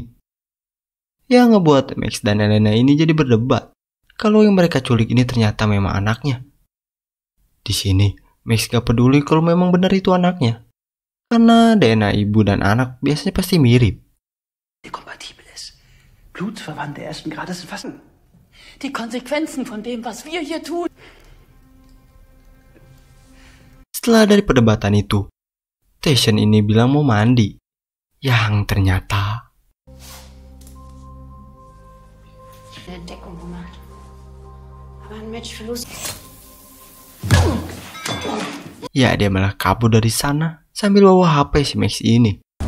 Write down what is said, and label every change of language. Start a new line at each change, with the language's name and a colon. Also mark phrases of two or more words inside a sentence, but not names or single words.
Indonesian: Yang ngebuat Max dan Elena ini jadi berdebat kalau yang mereka culik ini ternyata memang anaknya. Di sini, Max gak peduli kalau memang benar itu anaknya. Karena DNA ibu dan anak biasanya pasti mirip.
German: Blutsverwandte ersten Grades fassen. Die Konsequenzen von dem, was wir hier tun.
Indonesian: Setelah dari perdebatan itu, Tyson ini bilang mau mandi. Yang ternyata ya, dia malah kabur dari sana sambil bawa HP si Max ini.